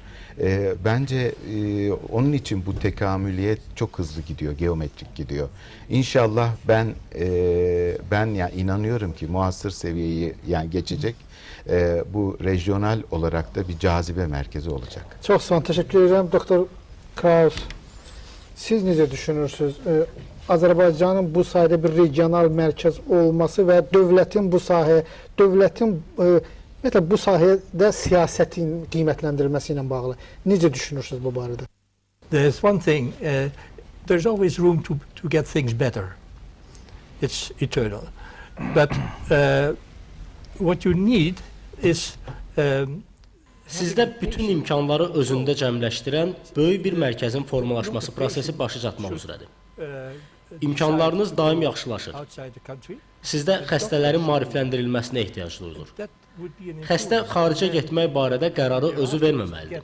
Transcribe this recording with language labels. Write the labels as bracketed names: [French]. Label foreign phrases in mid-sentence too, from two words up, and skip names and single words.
[Turkish] Bence onun için bu tekamüliyet çok hızlı gidiyor, geometrik gidiyor. İnşallah ben yani inanıyorum ki muasır seviyeyi yani geçecek. Bu regional olarak da bir cazibe merkezi olacak. Çok sağ olun, teşekkür ederim. [Azerbaijani] Doktor Kraus, siz necə düşünürsünüz? Azərbaycanın bu sahədə bir regional mərkəz olması və dövlətin bu sahədə siyasətin qiymətləndirilməsi ilə bağlı necə düşünürsünüz bu barədə? [English] There's one thing, there's always room to get things better. It's eternal. But what you need is [Azerbaijani] Sizdə bütün imkanları özündə cəmləşdirən böyük bir mərkəzin formalaşması prosesi başa çatmaq üzrədir. İmkanlarınız daim yaxşılaşır. Sizdə xəstələrin maarifləndirilməsinə ehtiyac duyulur. Xəstə xaricə getmək barədə qərarı özü verməməlidir.